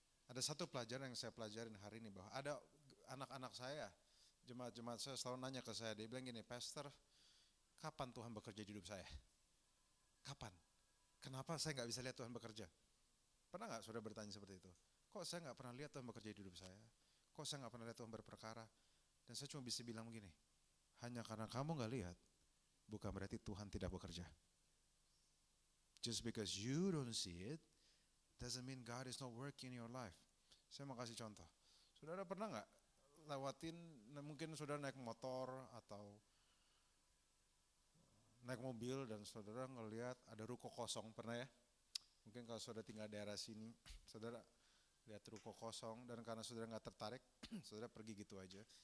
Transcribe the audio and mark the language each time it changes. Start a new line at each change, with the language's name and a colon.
Indonesian: Ada satu pelajaran yang saya pelajarin hari ini, bahwa ada anak-anak saya, jemaat-jemaat saya selalu nanya ke saya, dia bilang gini, Pastor, kapan Tuhan bekerja di hidup saya? Kapan? Kenapa saya nggak bisa lihat Tuhan bekerja? Pernah nggak saudara bertanya seperti itu? Kok saya nggak pernah lihat Tuhan bekerja di hidup saya? Kok saya nggak pernah lihat Tuhan berperkara? Dan saya cuma bisa bilang begini, hanya karena kamu nggak lihat, bukan berarti Tuhan tidak bekerja.
English: Just because you don't see it, doesn't mean God is not working in your life.
Indonesian: Saya mau kasih contoh. Saudara pernah nggak lewatin, mungkin saudara naik motor atau naik mobil dan saudara ngelihat ada ruko kosong, pernah ya? Mungkin kalau saudara tinggal daerah sini, saudara lihat ruko kosong dan karena saudara nggak tertarik, saudara pergi gitu aja.